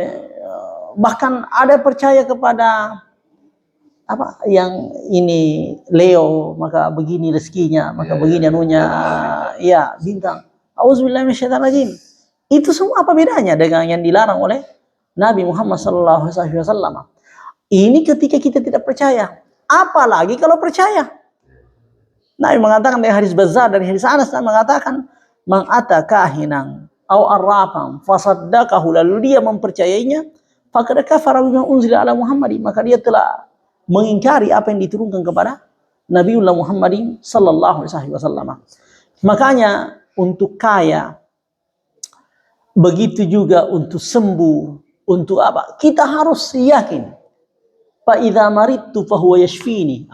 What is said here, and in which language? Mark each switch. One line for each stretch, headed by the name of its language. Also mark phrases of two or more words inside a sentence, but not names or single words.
Indonesian: Bahkan ada percaya kepada yang ini Leo, maka begini rezekinya, maka begini anunya, bintang.
Arabic: أعوذ بالله من الشيطان الرجيم.
Indonesian: Itu semua apa bedanya dengan yang dilarang oleh Nabi Muhammad SAW? Ini ketika kita tidak percaya, apalagi kalau percaya. Nabi mengatakan dari hadis Bazzar dan hadis Anas, mengatakan
Arabic: من أتى كاهنا أو عرافا فصدقه,
Indonesian: lalu dia mempercayainya,
Arabic: فقد كفر بما أنزل على محمد,
Indonesian: maka dia telah mengingkari apa yang diturunkan kepada Nabiullah Muhammadin
Arabic: صلى الله عليه وسلم.
Indonesian: Makanya untuk kaya, begitu juga untuk sembuh, untuk apa? Kita harus yakin.
Arabic: فإذا مرضت فهو يشفين.